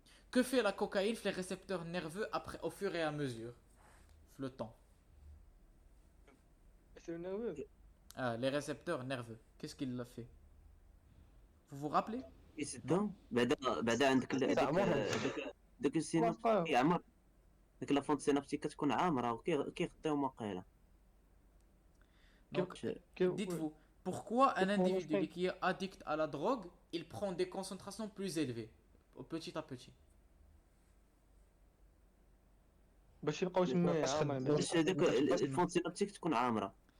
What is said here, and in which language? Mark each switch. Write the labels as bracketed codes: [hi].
[fr] Que fait la cocaïne sur les récepteurs nerveux après, au fur et à mesure, le temps? Les récepteurs nerveux, qu'est-ce qu'il a fait? Vous vous rappelez? [ar] يسدهم بعدا عندك داك السينابتيك كيعمر داك لا فونت سينابتيك كتكون عامره وكيغطيهم واقيلا. [fr] Donc, dites-vous, pourquoi un individu qui est addict à la drogue, il prend des concentrations plus élevées, petit à petit? [ar] باش يبقاو تما عامرين. باش هذاك الفونت سينابتيك تكون عامره.